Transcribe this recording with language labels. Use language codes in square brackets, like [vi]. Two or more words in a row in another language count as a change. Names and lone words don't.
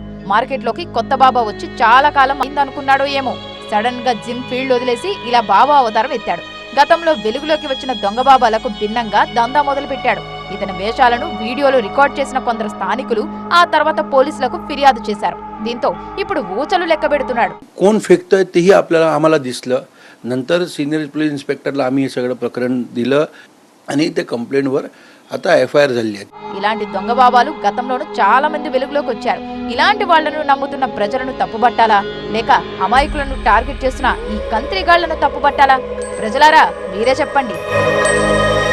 [te] మార్కెట్లోకి కొత్త బాబా వచ్చి చాలా కాలం అయిందనుకున్నాడో ఏమో. సడన్ గా జిమ్ ఫీల్డ్ వదిలేసి ఇలా బాబా అవతారం ఎత్తాడు. గతంలో వెలుగులోకి వచ్చిన దొంగ బాబాలకు భిన్నంగా దందా మొదలు పెట్టాడు. ఇతని వేషాలను వీడియోలో రికార్డ్ చేసిన కొందరు స్థానికులు ఆ తర్వాత పోలీసులకు ఫిర్యాదు చేశారు. దీంతో ఇప్పుడు ఊచలు లెక్కబెడుతున్నాడు. [mr] कोण फेकतोय तेही आपल्याला आम्हाला दिसलं. नंतर सिनियर पोलीस इन्स्पेक्टरला आम्ही हे सगळं प्रकरण दिलं आणि ते कंप्लेंटवर आता FIR झाली आहे. [te] ఇలాంటి దొంగ బాబాలు గతంలోనూ చాలా మంది వెలుగులోకి వచ్చారు. ఇలాంటి వాళ్లను నమ్ముతున్న ప్రజలను తప్పుబట్టాలా, లేక అమాయకులను టార్గెట్ చేస్తున్న ఈ కంత్రిగాళ్లను తప్పుబట్టాలా? ప్రజలారా మీరే చెప్పండి.